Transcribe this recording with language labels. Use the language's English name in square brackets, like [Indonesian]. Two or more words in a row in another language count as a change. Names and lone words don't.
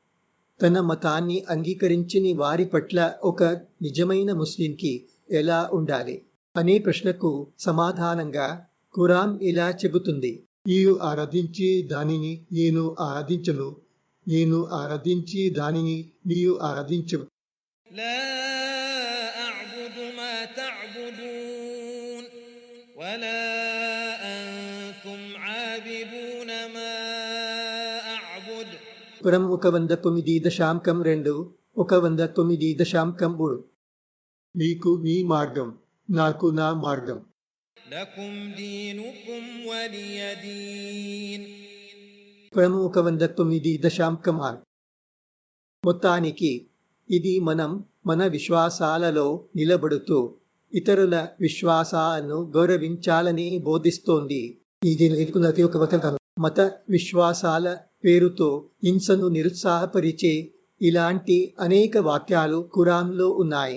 [Telugu] తన మతాన్ని అంగీకరించని వారి పట్ల ఒక నిజమైన ముస్లింకి ఎలా ఉండాలి అనే ప్రశ్నకు సమాధానంగా ఖురాన్ ఇలా చెబుతుంది: నీవు ఆరాధించే దానిని నేను ఆరాధించను, నేను ఆరాధించే దానిని నీవు ఆరాధించవు. [Arabic] لا أعبد ما تعبدون ولا أنتم عابدون ما أعبد. [Telugu] పురం 109.2 109.3. నీకు నీ మార్గం, నాకు నా మార్గం. [Arabic] لكم دينكم ولي دين. [Telugu] పురం 109.6. మొత్తానికి ఇది మన విశ్వాసాలలో నిలబడుతూ ఇతరుల విశ్వాసాలను గౌరవించాలని బోధిస్తోంది. ఇది మత విశ్వాసాల పేరుతో హింసను నిరుత్సాహపరిచే ఇలాంటి అనేక వాక్యాలు ఖురాన్లో ఉన్నాయి.